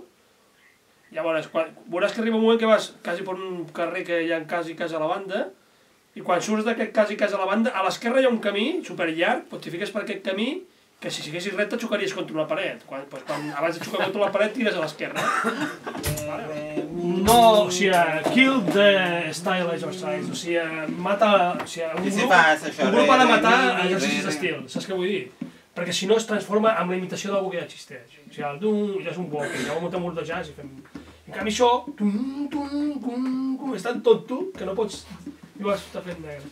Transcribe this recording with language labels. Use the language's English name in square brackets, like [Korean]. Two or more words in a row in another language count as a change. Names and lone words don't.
[Catalan] Llavors, veuràs que arriba un moment que vas quasi per un carrer que hi ha quasi casa a la banda, i quan surts d'aquest quasi casa a la banda, a l'esquerra hi ha un camí superllarg, doncs t'hi fiques per aquest camí, que si siguessis recte xocaries contra una paret. Quan abans de xocar contra la paret tires a l'esquerra. No, o sigui, [English] kill the style exercise, [Catalan] o sigui, mata... Un grup ha de matar exercicis d'estil, saps què vull dir? Perquè si no es transforma en la imitació d'algú que ja existeix. O sigui, ja és un walking, ja ho muntem un de jazz i fem... En canvi això... És tan tonto que no pots... I ho està fent negre.